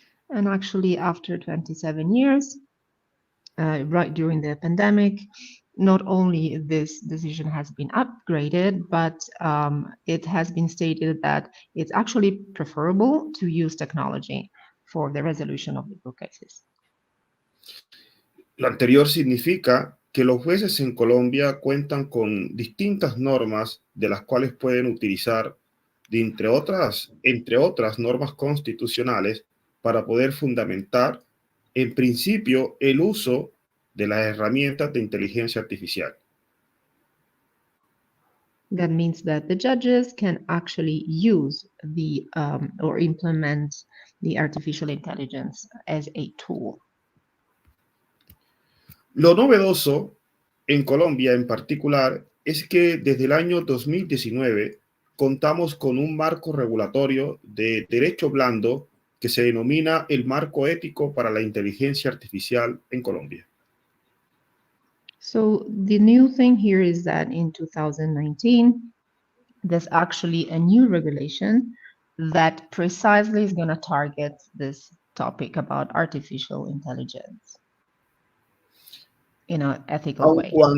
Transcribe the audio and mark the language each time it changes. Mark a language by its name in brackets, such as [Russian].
[English] And actually, after 27 years, right during the pandemic, not only this decision has been upgraded, but it has been stated that it's actually preferable to use technology for the resolution of legal cases. [Spanish] Lo anterior significa que los jueces en Colombia cuentan con distintas normas de las cuales pueden utilizar, entre otras normas constitucionales, para poder fundamentar, en principio, el uso de las herramientas de inteligencia artificial. [English] That means that the judges can actually use the or implement the artificial intelligence as a tool. [Spanish] Lo novedoso en Colombia en particular es que desde el año 2019 contamos con un marco regulatorio de derecho blando que se denomina el marco ético para la inteligencia artificial en Colombia. [English] So the new thing here is that in 2019, there's actually a new regulation that precisely is going to target this topic about artificial intelligence in an ethical way.